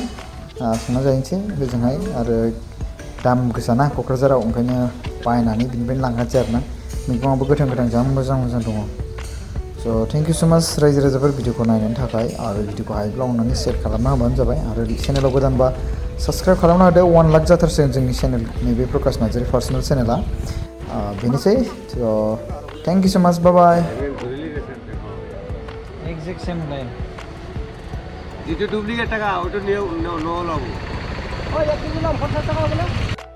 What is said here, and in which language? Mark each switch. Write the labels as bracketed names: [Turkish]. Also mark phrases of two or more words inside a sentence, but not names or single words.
[Bodo] संना जाहैनोसै ओजोंहाय आरो दाम गोसाना क'क्राझाराव ओंखायनो बायनानै बिनिफ्रायनो लांखानोसै आरोना मैगङाबो गोथां जा मोजां दङ [English] so thank you so much [Bodo] रायजो राजाफोर भिडिअखौ नायनायनि थाखाय आरो भिडिअखौ हायोब्ला अननानै शेयार खालामना होबानो जाबाय आरो चेनेलाव गोदानबा साबस्क्राइब खालामना होदो 1 लाख जाथारसिगोन जोंनि चेनेल नैबे प्रकाश नार्जारि [English] personal channela [Bodo] बेनोसै [English] so thank you so much by exact same line [Bangla] যেটা ডুপ্লিকেট টাকা ওটা নিয়ে নো লাভ ও 1 কেজি নাম 50 টাকা হবে না